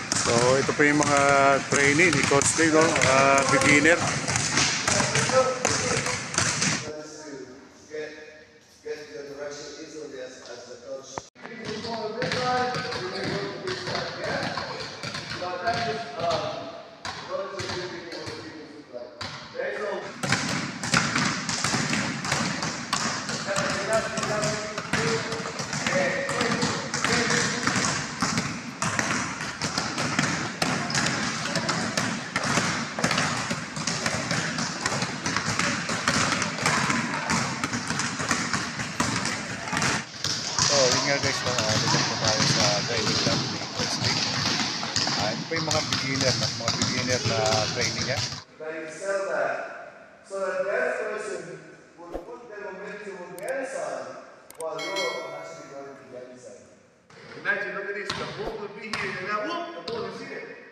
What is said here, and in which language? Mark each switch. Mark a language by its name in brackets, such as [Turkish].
[Filipino] So ito po yung mga trainee ni Coach Dave, no? [English] Beginner. Get the direction easily as the coach. [Filipino] So yun nga guys, dito po tayo sa training camp ni Coach Dave. Ito po yung mga beginner na training niya. [English] But you sell that so that person will put the momentum on the other side while you're actually going to the other side. Imagine, look at this, the ball will be here and now whoop, the ball is here.